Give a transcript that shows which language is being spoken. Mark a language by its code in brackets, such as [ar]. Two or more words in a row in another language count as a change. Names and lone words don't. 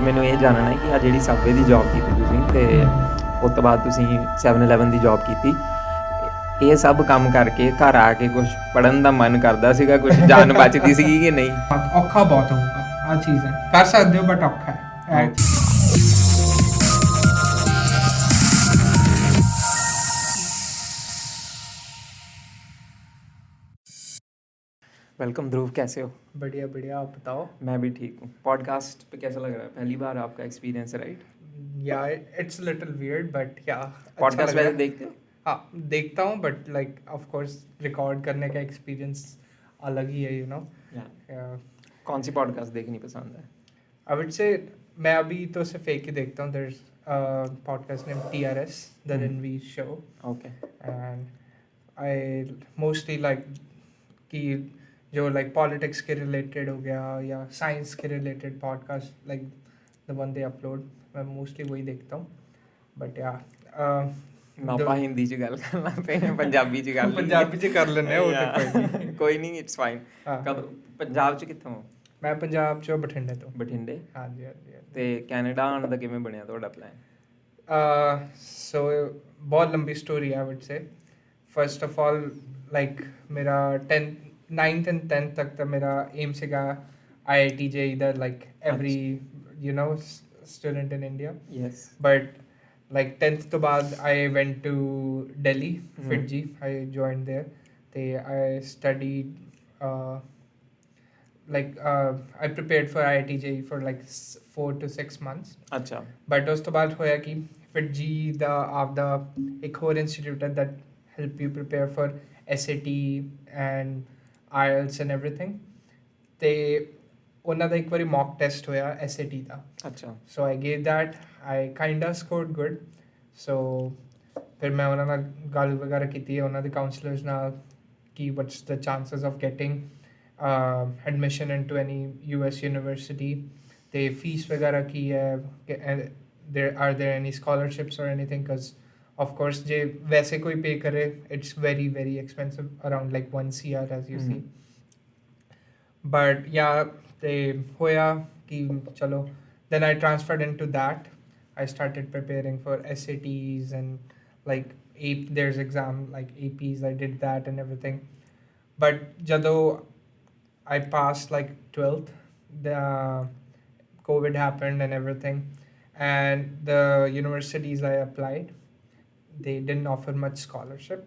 [pa] ਮੈਨੂੰ ਇਹ ਜਾਣਨਾ ਹੈ ਕਿ ਆ ਜਿਹੜੀ ਸਬਵੇ ਦੀ ਜੌਬ ਕੀਤੀ ਤੁਸੀਂ ਤੇ ਉਸ ਤੋਂ ਬਾਅਦ ਤੁਸੀਂ 7-11 ਦੀ ਜੌਬ ਕੀਤੀ, ਇਹ ਸਭ ਕੰਮ ਕਰਕੇ ਘਰ ਆ ਕੇ ਕੁਝ ਪੜਨ ਦਾ ਮਨ ਕਰਦਾ ਸੀਗਾ, ਕੁਝ ਜਾਨ ਬਚਦੀ ਸੀਗੀ ਕਿ ਨਹੀਂ? ਔਖਾ ਬਹੁਤ ਹੋਊਗਾ, ਆ ਚੀਜ਼ ਹੈ, ਕਰ ਸਕਦੇ ਹੋ ਬਟ ਔਖਾ ਹੈ। [hi] वेलकम ध्रुव, कैसे हो? बढ़िया बढ़िया, आप बताओ। मैं भी ठीक हूँ। पॉडकास्ट पे कैसा लग रहा है? पहली बार आपका एक्सपीरियंस है, राइट? [en] yeah it's little weird but yeah [hi] पॉडकास्ट वैसे देखते हो? हाँ देखता हूँ, [en] but like of course [hi] रिकॉर्ड करने का एक्सपीरियंस अलग ही है, [en] you know. [hi] कौन सी पॉडकास्ट देखनी पसंद है? [en] I would say [hi] मैं अभी तो सिर्फ एक ही देखता हूँ, [en] there is podcast name [hi] TRS, द रणवीर शो। ओके। [en] and I mostly like [hi] कि जो लाइक पॉलिटिक्स के रिलेटेड हो गया या साइंस के रिलेटेड पॉडकास्ट, [en] like the one they upload, [hi] मैं मोस्टली वही देखता हूँ। [en] but yeah [pa] ਆਪਾਂ ਹਿੰਦੀ ਚ ਗੱਲ ਕਰਨਾ ਪਏ, ਪੰਜਾਬੀ ਚ ਗੱਲ ਪੰਜਾਬੀ ਚ ਕਰ ਲੈਂਦੇ ਆ, ਉਹ ਤਾਂ ਕੋਈ ਨਹੀਂ, [en] it's fine. [pa] ਕਦੋਂ ਪੰਜਾਬ ਚ ਕਿੱਥੋਂ? ਮੈਂ ਪੰਜਾਬ ਚ ਬਠਿੰਡੇ ਤੋਂ। ਬਠਿੰਡੇ? ਹਾਂਜੀ ਹਾਂਜੀ। ਤੇ ਕੈਨੇਡਾ ਆਉਣ ਦਾ ਕਿਵੇਂ ਬਣਿਆ ਤੁਹਾਡਾ ਪਲਾਨ? ਸੋ ਬਹੁਤ ਲੰਬੀ ਸਟੋਰੀ ਹੈ, [en] I would say. first of all like [pa] ਮੇਰਾ 9th and 10th ਤੱਕ ਤਾਂ ਮੇਰਾ ਏਮ ਸੀਗਾ IIT JEE ਦਾ, [en] like every you know student in India. [pa] ਯੈਸ। [en] ਬਟ like 10th [pa] ਤੋਂ ਬਾਅਦ [en] I went to Delhi, Fiji. I joined there. I studied I prepared for IIT JEE for like 4 to 6 months. अच्छा। But [pa] ਉਸ ਤੋਂ ਬਾਅਦ ਹੋਇਆ ਕਿ Fiji ਦੇ ਇੱਕ ਹੋਰ [en] institute that help you prepare for SAT and IELTS and everything. [pa] ਤੇ ਉਹਨਾਂ ਦਾ ਇੱਕ ਵਾਰੀ [en] mock test [pa] ਹੋਇਆ SAT ਦਾ। ਅੱਛਾ। [en] So I gave that. I kinda scored good. So [pa] ਫਿਰ ਮੈਂ ਉਹਨਾਂ ਨਾਲ ਗੱਲ ਵਗੈਰਾ ਕੀਤੀ ਹੈ, ਉਹਨਾਂ ਦੇ ਕਾਉਂਸਲਰਸ ਨਾਲ, ਕਿ [en] what's the chances of getting admission into any US university, [pa] ਤੇ fees ਵਗੈਰਾ ਕੀ ਹੈ, [en] are there any scholarships or anything, because of course [pa] ਜੇ ਵੈਸੇ ਕੋਈ pay ਕਰੇ [en] it's very very expensive, around like 1 CR as you see. But yeah, [pa] ਤੇ ਹੋਇਆ ਕਿ ਚਲੋ, [en] then I transferred into that. I started preparing for SATs and like there's exam like APs. I did that and everything. But jado I passed like 12th, the COVID happened and everything, and the universities I applied, they didn't offer much scholarship.